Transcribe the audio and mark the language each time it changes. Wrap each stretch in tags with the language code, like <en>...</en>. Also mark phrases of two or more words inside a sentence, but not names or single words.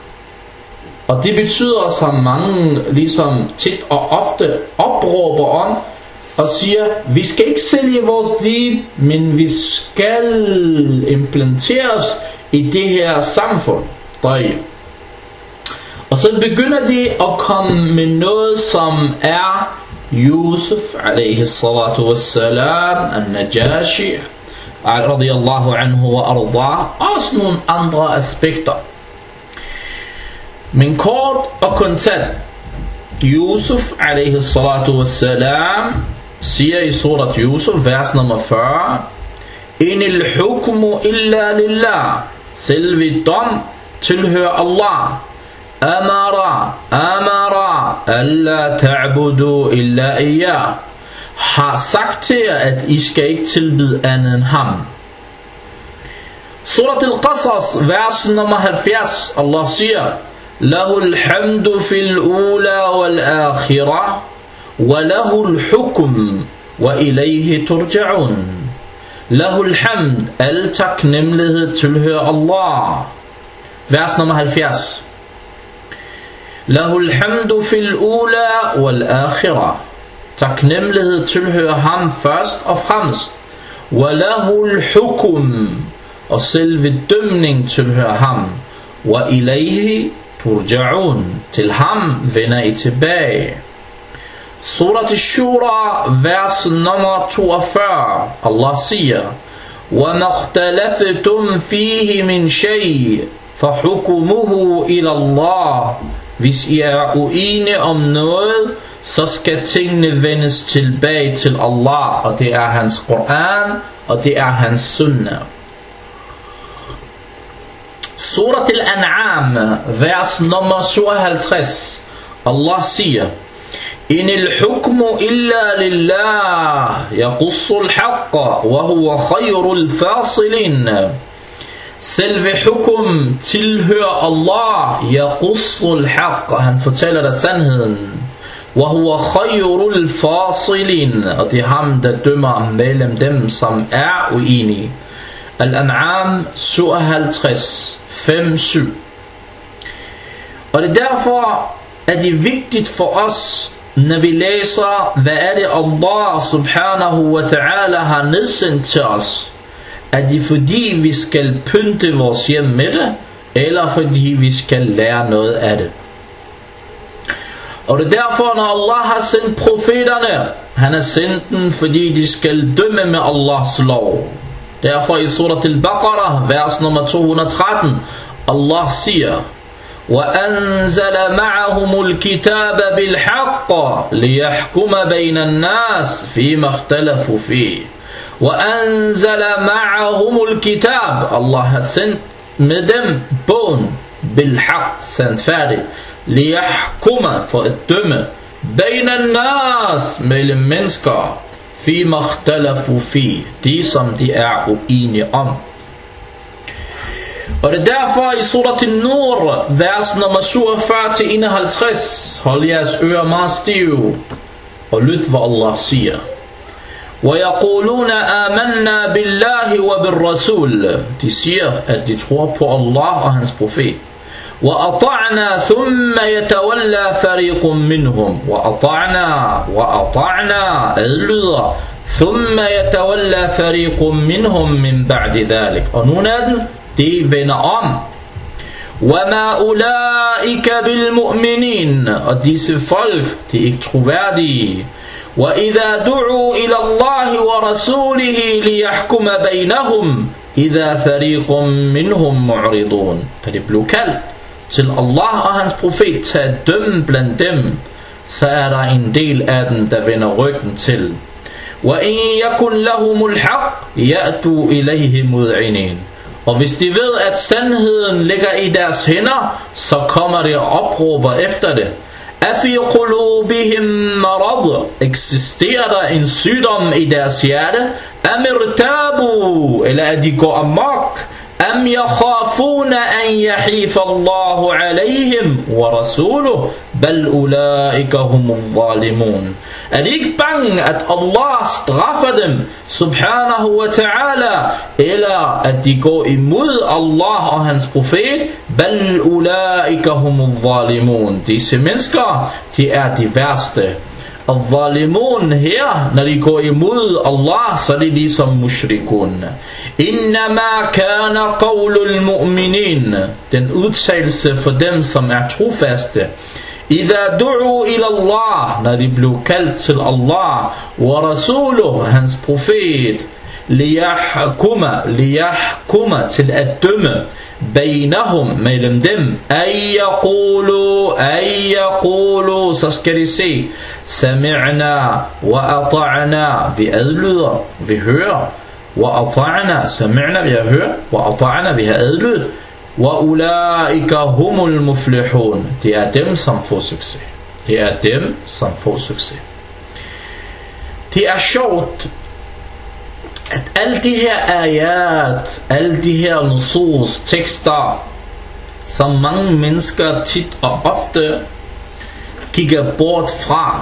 <da>Og det betyder, som mange ligesom tit og ofte opråber om, og siger, vi skal ikke sælge vores din, men vi skal implanteres i det her samfund. Og så begynder de at komme med noget, som er</da> <ar>يوسف عليه الصلاة والسلام, النجاشي رضي الله عنه وأرضاه,</ar> <da>også nogle andre aspekter. Men kort og kontant,</da> <ar>يوسف عليه الصلاة والسلام</ar> <da>siger i surat Yusuf, vers nummer 40,</da> <ar>إن الحكم إلا لله,</ar> <da>selve dom tilhører Allah.</da> <ar>أمر ألا تعبدوا إلا إياه,</ar> <da>har sagt til jer, at I skal ikke tilbede andet end ham. Surat al-Qasas, vers nummer 70, Allah siger,</da> <ar>له الحمد في الأولى والآخرة وله الحكم وإليه ترجعون. له الحمد,</ar> <da>al taknemmelighed tilhører Allah. Vers nummer 70.</da> <ar>له الحمد في الأولى والآخرة.</ar> <da>Taknemmelighed tilhører ham først og fremmest.</da> <ar>وله الحكم,</ar> <da>og selve dømning tilhører ham.</da> <ar>وإليه ترجعون,</ar> <da>til ham vender I tilbage. Surat al-Shura, vers nummer 42, Allah siger,</da> <ar>وَمَا اخْتَلَفْتُمْ فِيهِ مِنْ شَيْءٍ فَحُكُمُهُ إِلَى اللَّهِ.</ar> <da>Hvis I er uenige om noget, så skal tingene vendes tilbage til Allah, og det er hans Koran, og det er hans Sunnah. Surat al-An'am, vers nummer 57, Allah siger,</da> <ar>إن الحكم إلا لله يقص الحق وهو خير الفاصلين.</ar> <da>Selve hukum tilhører Allah,</da> <ar>يقص الحق,</ar> <da>han fortæller dig sandheden.</da> <ar>وهو خير الفاصلين,</ar> <da>og det er ham, der dømmer mellem dem, som er uenige. Al-An'am 57, 5-7. Og det er derfor, at det er vigtigt for os, når vi læser, hvad er det Allah</da> <ar>سبحانه وتعالى</ar> <da>har nedsendt til os, er det fordi vi skal pynte vores hjem med det, eller fordi vi skal lære noget af det. Og det er derfor, når Allah har sendt profeterne, han har sendt dem, fordi de skal dømme med Allahs lov. Derfor i surat al-Baqarah, vers nummer 213, Allah siger,</da> <ar>وَأَنزَلَ مَعَهُمُ الْكِتَابَ بِالْحَقِّ لِيَحْكُمَ بَيْنَ النَّاسِ فِيمَا اخْتَلَفُوا فِيهِ. وَأَنزَلَ مَعَهُمُ الْكِتَابَ,</ar> <da>Allah har sendt med dem bogen,</da> <ar>بالحق, sandfærdig, لِيَحْكُمَ,</ar> <da>for at dømme,</da> <ar>بَيْنَ النَّاسِ,</ar> <da>mellem mennesker,</da> <ar>فِيمَا اخْتَلَفُوا فِيهِ,</ar> <da>de som de er uenige om. Og det er derfor i surat al-Nur, vers nummer 47-51, hold jeres ører meget stive, og lyt hvad Allah siger.</da> <ar>وَيَقُولُونَ آمَنَّا بِاللَّهِ وَبِالرَّسُولِ,</ar> <da>de siger, at de tror på Allah og hans profet.</da> <ar>وَأَطَعْنَا ثُمَّ يَتَوَلَّى فَرِيقٌ مِّنْهُمْ. وَأَطَعْنَا, adlyder, ثُمَّ يَتَوَلَّى فَرِيقٌ مِّنْهُمْ مِّن بَعْدِ ذَلِكَ.</ar> <da>Og nogle af dem, de vender om.</da> <ar>وَمَا أُولَئِكَ بِالْمُؤْمِنِينَ,</ar> <da>og disse folk, de er ikke troværdige.</da> <ar>وَإِذَا دُعُوا إِلَى اللَّهِ وَرَسُولِهِ لِيَحْكُمَ بَيْنَهُمْ إِذَا فَرِيقٌ مِّنْهُمْ مُعْرِضُونَ.</ar> <da>Da det blev kaldt til Allah og hans profet til at dømme blandt dem, så er der en del af dem, der vender ryggen til.</da> <ar>وَإِنْ يَكُنْ لَهُمُ الْحَقِّ يَأْتُوا إِلَيْهِ مُذْعِنِينَ.</ar> <da>Og hvis de ved, at sandheden ligger i deres hænder, så kommer de og opråber efter det.</da> <ar>أفي قلوبهم مرض,</ar> <da>eksisterer der en sygdom i deres hjerte?</da> <ar>أم ارتابوا,</ar> <da>eller at de går amok?</da> <ar>أم يخافون أن يحيف الله عليهم ورسوله بل أولئك هم الظالمون.</ar> <da>Er de ikke bange, at Allah straffer dem,</da> <ar>سبحانه وتعالى,</ar> <da>eller at de går imod Allah og hans profet?</da> <ar>بل أولئك هم الظالمون.</ar> <da>Disse mennesker, de er de værste. Al-Zalimun her, når de går imod Allah, så er de ligesom mushrikun.</da> <ar>إنما كان قول المؤمنين,</ar> <da>den udtalelse for dem, som er trofaste.</da> <ar>إذا دعوا إلى الله,</ar> <da>når de blev kaldt til Allah,</da> <ar>ورسوله,</ar> <da>hans profet, liyahkuma til at dømme bainahum mellem dem, ay yaqulu, så skal de se,</da> <ar>سمعنا وأطعنا,</ar> <da>vi adlyder, vi hører,</da> <ar>وأطعنا سمعنا,</ar> <da>vi har hørt,</da> <ar>وأطعنا,</ar> <da>vi har adlydet,</da> <ar>وأولئك هم المفلحون,</ar> <da>det er dem, som får succes. Det er dem, som får succes. Det er sjovt, at alle de her ayat, alle de her nusus, tekster, som mange mennesker tit og ofte kigger bort fra.</da>